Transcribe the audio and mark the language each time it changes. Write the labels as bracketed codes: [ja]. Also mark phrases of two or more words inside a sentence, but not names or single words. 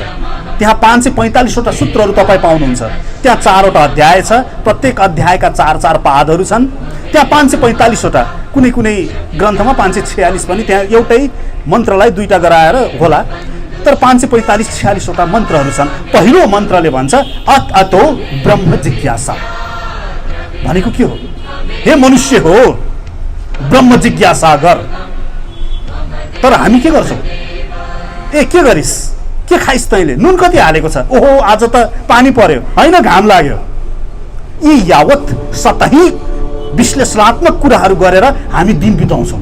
[ne] त्यहाँ 545 वटा सूत्रहरू तपाईँ पाउनुहुन्छ। त्यहाँ 4 वटा अध्याय छ, प्रत्येक अध्यायका 4-4 पादहरू छन्। त्यहाँ 545 वटा, कुनै कुनै ग्रन्थमा 546 पनि, त्यहाँ एउटै मन्त्रलाई 2टा गराएर होला, तर 545-46 वटा मन्त्रहरू छन्। पहिलो मन्त्रले भन्छ [sa] अत अतो ब्रह्म जिज्ञासा। [ne] भनेको के हो? हे मनुष्य हो, ब्रह्म जिज्ञासा गर। तर हामी के गर्छौँ? ए के गरिस्, के खाइस् तैँले, नुन कति हालेको छ, ओहो आज त पानी पर्यो, होइन घाम लाग्यो। यी यावत सतही विश्लेषणात्मक कुराहरू गरेर हामी दिन बिताउँछौँ।